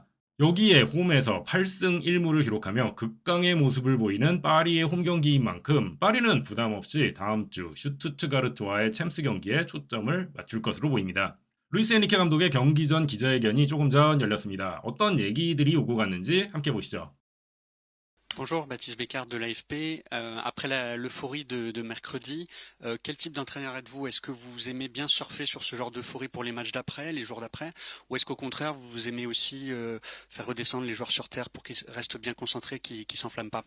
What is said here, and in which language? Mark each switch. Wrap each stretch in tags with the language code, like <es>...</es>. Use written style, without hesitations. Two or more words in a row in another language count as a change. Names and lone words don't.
<ko>여기에 홈에서 8승 1무를 기록하며 극강의 모습을 보이는 파리의 홈 경기인 만큼 파리는 부담없이 다음 주 슈투트가르트와의 챔스 경기에 초점을 맞출 것으로 보입니다. 루이스 에니케 감독의 경기 전 기자회견이 조금 전 열렸습니다. 어떤 얘기들이 오고 갔는지 함께 보시죠.</ko> <fr>Bonjour, Baptiste Bécard de l'AFP. Après l'euphorie de mercredi, quel type d'entraîneur êtes-vous? Est-ce que vous aimez bien surfer sur ce genre d'euphorie pour les matchs d'après, les jours d'après? Ou est-ce qu'au contraire, vous aimez aussi faire redescendre les joueurs sur terre pour qu'ils restent bien concentrés, qu'ils ne s'enflamment pas?</fr>